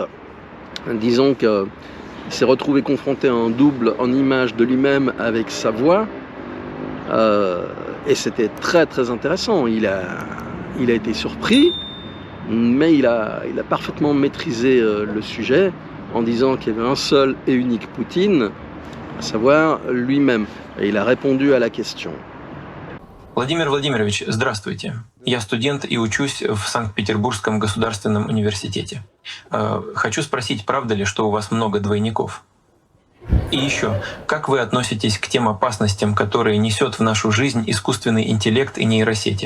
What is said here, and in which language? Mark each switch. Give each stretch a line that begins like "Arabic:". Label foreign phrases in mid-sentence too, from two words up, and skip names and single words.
French: Disons qu'il s'est retrouvé confronté à un double en image de lui-même avec sa voix, et c'était très très intéressant. Il a été surpris, mais il a parfaitement maîtrisé le sujet en disant qu'il y avait un seul et unique Poutine, à savoir lui-même. Et il a répondu à la question.
Russian: Владимир Владимирович, здравствуйте. Я студент и учусь в Санкт-Петербургском государственном университете. Хочу спросить, правда ли, что у вас много двойников? И еще, как вы относитесь к тем опасностям, которые несет в нашу жизнь искусственный интеллект и нейросети?